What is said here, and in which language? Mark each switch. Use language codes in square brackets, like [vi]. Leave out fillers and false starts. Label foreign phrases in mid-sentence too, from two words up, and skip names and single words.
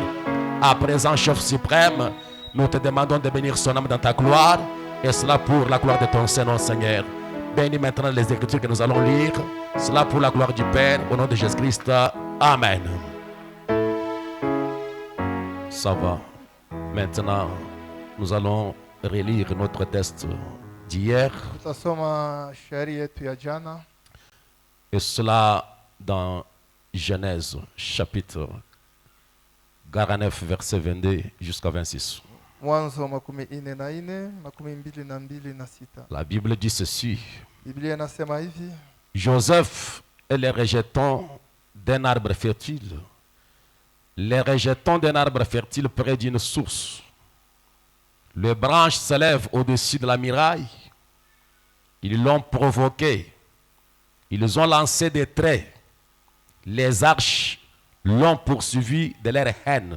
[fr] À présent, Chef suprême, nous te demandons de bénir son âme dans ta gloire, et cela pour la gloire de ton Saint-Nom, Seigneur. Bénis maintenant les Écritures que nous allons lire, cela pour la gloire du Père, au nom de Jésus-Christ. Amen. Ça va. Maintenant, nous allons relire notre texte d'hier. [sw] Tutasoma shairi yetu ya jana, [fr] Et cela dans Genèse, chapitre 49, verset 22 jusqu'à 26. [sw] Mwanzo 44, 22 [fr] La Bible dit ceci. [sw] Biblia inasema hivi: [fr] Joseph est le rejeton d'un arbre fertile. Les rejetons d'un arbre fertile près d'une source. Les branches s'élèvent au-dessus de la muraille. Ils l'ont provoqué. Ils ont lancé des traits. Les arches l'ont poursuivi de leur haine.